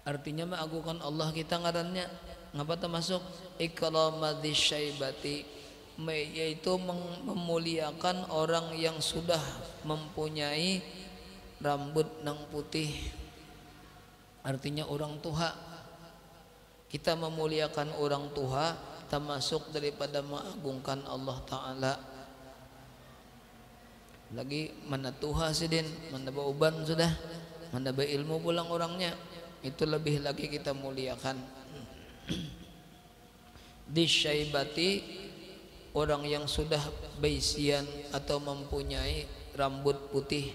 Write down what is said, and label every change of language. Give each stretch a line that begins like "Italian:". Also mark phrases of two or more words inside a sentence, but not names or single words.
Banjar: artinya mengagukan Allah kita ngarannya ngapa termasuk
Arabic: ikramadzis syaibati,
Banjar: yaitu memuliakan orang yang sudah mempunyai rambut nang putih, artinya orang tua.
Indonesian: Kita memuliakan orang tua termasuk daripada mengagungkan Allah Ta'ala.
Banjar: Lagi mana tuha sidin, mana bauban sudah, mana ilmu pulang orangnya, itu lebih lagi kita muliakan. Disyaibati, orang yang sudah baisian atau mempunyai rambut putih.